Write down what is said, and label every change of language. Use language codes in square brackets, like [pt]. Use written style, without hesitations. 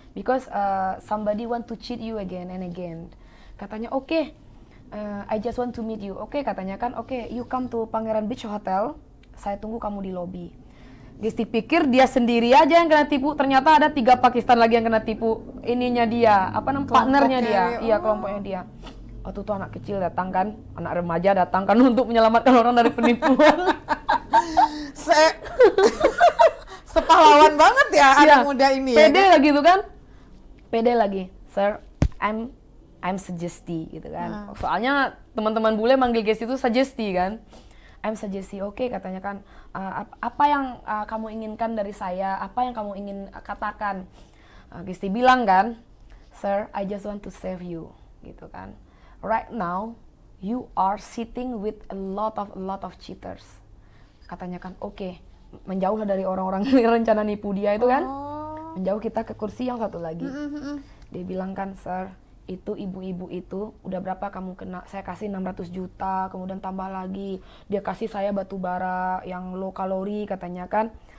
[en] Because somebody want to cheat you again and again. [id] Katanya oke. [en] I just want to meet you. [id] Oke, katanya kan. Oke, [en] you come to Pangeran Beach Hotel. [id] Saya tunggu kamu di lobi. Gesti pikir dia sendiri aja yang kena tipu. Ternyata ada 3 Pakistan lagi yang kena tipu. Ininya dia, partnernya dia. Iya, kelompoknya dia. Waktu itu anak kecil datang kan, anak remaja datang kan untuk menyelamatkan orang dari penipuan. Sepahlawan banget ya anak muda ini. Pede ya, kan? lagi tuh kan, pede lagi, [en] sir, I'm Suggesti [id] gitu kan. Soalnya teman-teman bule manggil Gesti itu Suggesti kan. [en] I'm Suggesti, [id] oke, katanya kan, apa yang kamu inginkan dari saya, apa yang kamu ingin katakan. Gesti bilang kan, [en] sir, I just want to save you, [id] gitu kan. [en] Right now, you are sitting with a lot of cheaters. [id] Katanya kan, oke, menjauhlah dari orang-orang yang rencana nipu dia itu kan. Menjauh kita ke kursi yang satu lagi. Dia bilang kan, sir, itu ibu-ibu itu udah berapa kamu kena, saya kasih 600 juta, kemudian tambah lagi, dia kasih saya batu bara yang low kalori katanya kan.